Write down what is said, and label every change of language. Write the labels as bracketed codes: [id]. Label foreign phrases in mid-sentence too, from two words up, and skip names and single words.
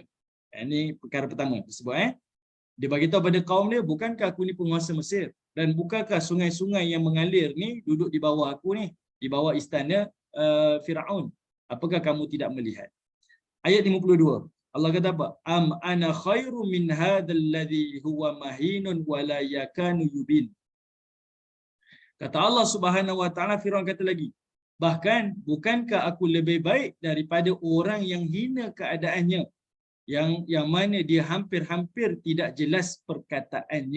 [ms] Ini perkara pertama disebut dia bagi tahu pada kaum dia, bukankah aku ni penguasa Mesir, dan bukankah sungai-sungai yang mengalir ni duduk di bawah aku ni, di bawah istana Firaun? Apakah kamu tidak melihat? Ayat 52. Allah kata apa? [ar] أم أنا خير من هذا الذي هو مهين ولا يكاد يبين. [ms] Kata Allah [ar] سبحانه وتعالى, [ms] Firaun kata lagi, bahkan bukankah aku lebih baik daripada orang yang hina keadaannya, yang mana dia hampir-hampir tidak jelas perkataannya.